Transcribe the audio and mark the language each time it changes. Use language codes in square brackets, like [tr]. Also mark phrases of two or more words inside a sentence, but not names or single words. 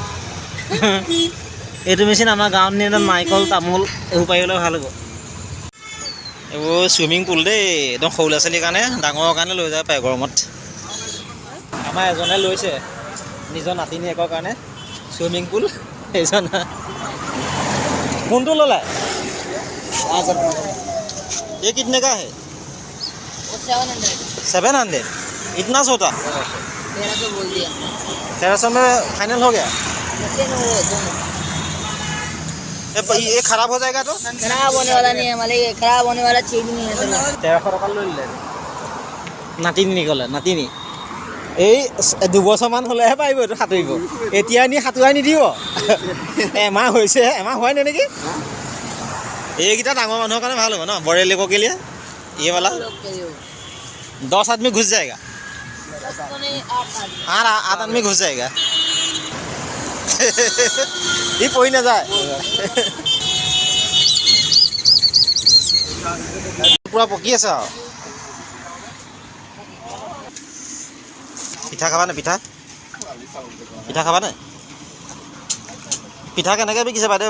[as] এইটো মেচিন আমাৰ গাঁৱত নি নাৰিকল তামোল এইবোৰ পাৰিবলৈ ভাল হ'ব। এইবোৰ [en] swimming pool [as] দেই, একদম সৰু ল'ৰা ছোৱালীৰ কাৰণে, ডাঙৰৰ কাৰণে লৈ যাব পাৰে গৰমত। আমাৰ এজনে লৈছে নিজৰ নাতিনীয়েকৰ কাৰণে [en] swimming pool. [as] এইজন কোনটো ল'লে? [hi] ये कितने का है? 700। इतना छोटा? 1300 बोल दिया। 1300 में फाइनल हो गया? ये खराब हो जाएगा तो? खराब होने वाला नहीं है हमारे, ये खराब होने वाला चीज नहीं है। [as] 1300 টকা লৈ ল'লে নাতিনী নিকলে। নাতিনী এই 2 বছৰমান হ'লেহে পাৰিব এইটো সাঁতুৰিব। এতিয়া নি সাঁতুৰাই নিদিব। এমাহ হৈছে, এমাহ হোৱাই নাই নেকি? এইকেইটা ডাঙৰ মানুহৰ কাৰণে ভাল হ'ব ন? [hi] बड़े लोगों के लिए ये वाला 10 आदमी घुस जाएगा। 8 आदमी घुस जाएगा। [as] ই পৰি নাযায়। পুৰা পকি আছে আৰু। পিঠা খাবানে? পিঠা খাবানে? পিঠা কেনেকৈ বিকিছে বাইদেউ?